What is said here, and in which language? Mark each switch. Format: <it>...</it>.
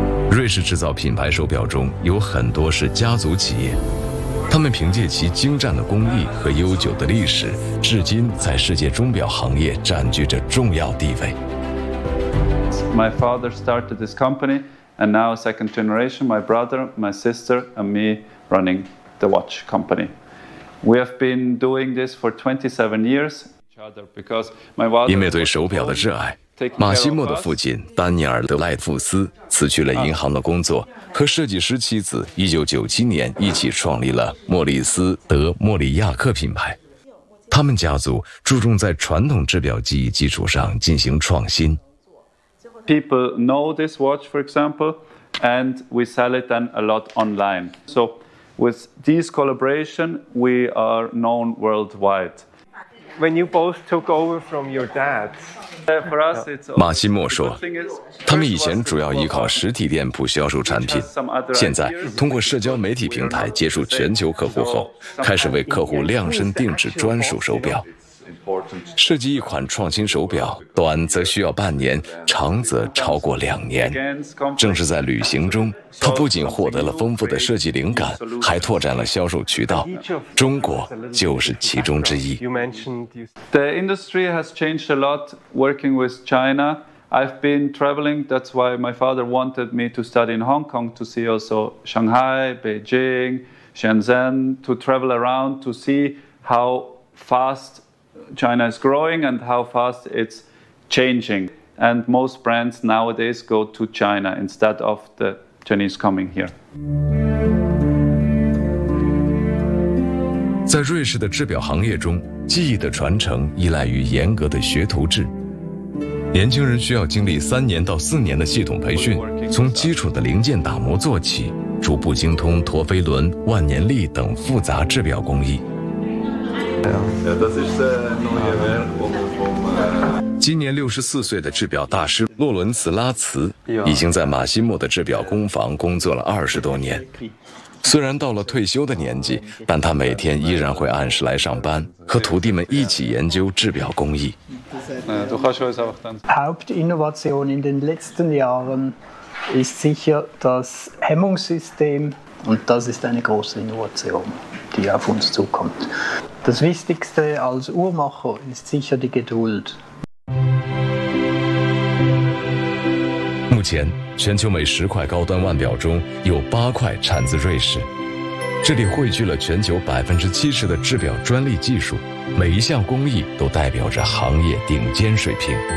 <zh>瑞士制造品牌手表中有很多是家族企业，他们凭借其精湛的工艺和悠久的历史，至今在世界钟表行业占据着重要地位。</zh> <en>My father started this company, and now second generation, my brother, my sister, and me running the watch company. We have been doing this for 27 years. Because my father.</en> <zh>因为对手表的热爱。马西莫的父亲丹尼尔·德赖富斯辞去了银行的工作，和设计师妻子1997年一起创立了莫里斯·德·莫里亚克品牌。他们家族注重在传统制表技艺基础上进行创新。</zh> <en>People know this watch, for example, and we sell it then a lot online. So With this collaboration, we are known worldwide. When you both took over from your dad, for us, it's</en> <zh>马西莫说，他们以前主要依靠实体店铺销售产品，现在通过社交媒体平台接触全球客户后，开始为客户量身定制专属手表。设计一款创新手表，短则需要半年，长则超过两年。正是在旅行中，他不仅获得了丰富的设计灵感，还拓展了销售渠道，中国就是其中之一。</zh> <en>The industry has changed a lot working with China. I've been traveling, that's why my father wanted me to study in Hong Kong to see also Shanghai, Beijing, Shenzhen, to travel around to see how fast China is growing and how fast it's changing. And most brands nowadays go to China instead of the Chinese coming here.</en> <zh>在瑞士的制表行业中，技艺的传承依赖于严格的学徒制。年轻人需要经历3年到4年的系统培训，从基础的零件打磨做起，逐步精通陀飞轮、万年历等复杂制表工艺。今年64岁的制表大师洛伦茨拉茨已经在马西莫的制表工坊工作了20多年。虽然到了退休的年纪，但他每天依然会按时来上班，和徒弟们一起研究制表工艺。</zh> <de>Hauptinnovation in den letzten Jahren ist sicher das Hemmungssystem, und das ist eine große Innovation, die auf uns zukommt. Das Wichtigste als Uhrmacher ist sicher die Geduld.</de> <zh>目前，全球每10块高端腕表中有8块产自瑞士，这里汇聚了全球70%的制表专利技术，每一项工艺都代表着行业顶尖水平。</zh>